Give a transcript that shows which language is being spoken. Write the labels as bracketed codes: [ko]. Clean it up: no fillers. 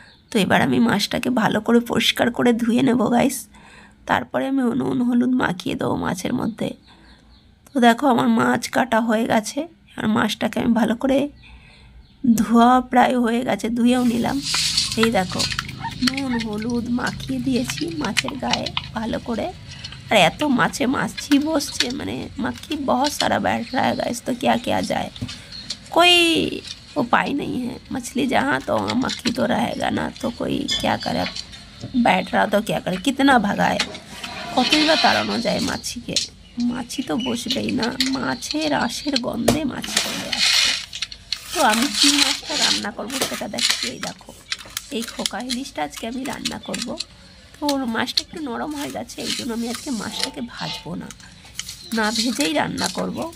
[bn] তো এবার আমি মাছটাকে ভালো করে পরিষ্কার করে ধুয়ে নেব গাইস, তারপরে আমি নুন হলুদ মাখিয়ে দেবো মাছের মধ্যে। তো দেখো আমার মাছ কাটা হয়ে গেছে, আর মাছটাকে আমি ভালো করে ধোয়া প্রায় হয়ে গেছে, ধুয়েও নিলাম। এই দেখো নুন হলুদ মাখিয়ে দিয়েছি মাছের গায়ে ভালো করে। আর এত মাছে মাছি বসছে, মানে [hi] मक्खी बहुत सारा बैठ रहा है गाइस, तो क्या किया जाए, कोई उपाय नहीं है। मछली जहाँ तो वहाँ मक्खी तो रहेगा ना, तो कोई क्या करे, बैठ रहा तो क्या करे, कितना भगाए, [bn] কতই বা তাড়ানো যায় মাছিকে। মাছি তো বসবেই না, মাছের আঁশের গন্ধে মাছি চলে আসছে। তো আমি কী মাছটা রান্না করবো সেটা দেখছি। এই দেখো এই খোকা ইলিশটা আজকে আমি রান্না করব। তো ওর মাছটা একটু নরম হয়ে গেছে, এই জন্য আমি আজকে মাছটাকে ভাজবো না, না ভেজেই রান্না করব।